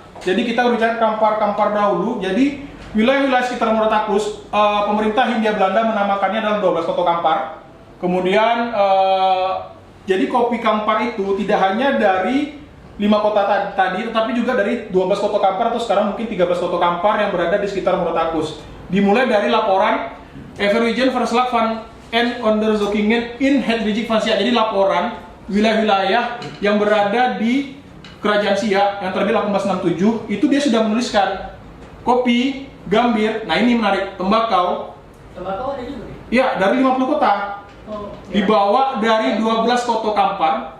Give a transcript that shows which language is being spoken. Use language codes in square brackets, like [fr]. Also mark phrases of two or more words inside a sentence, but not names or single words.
[id] Jadi kita berbicara Kampar dahulu. Jadi wilayah-wilayah sekitar Muratakus, pemerintah Hindia Belanda menamakannya adalah 12 Koto Kampar. Kemudian jadi kopi Kampar itu tidak hanya dari 5 kota tadi, tetapi juga dari 12 Koto Kampar atau sekarang mungkin 13 Koto Kampar yang berada di sekitar Muratakus. Dimulai dari laporan Everwijen Verslag van en Onderzoekingen in het Rijk van Siak. Jadi laporan wilayah-wilayah yang berada di Kerajaan Siak yang terbit 1867 itu dia sudah menuliskan kopi, gambir, nah ini menarik, tembakau. Tembakau ada juga nih? Ya, dari 50 kota. Oh, Dibawa dari 12 Koto Kampar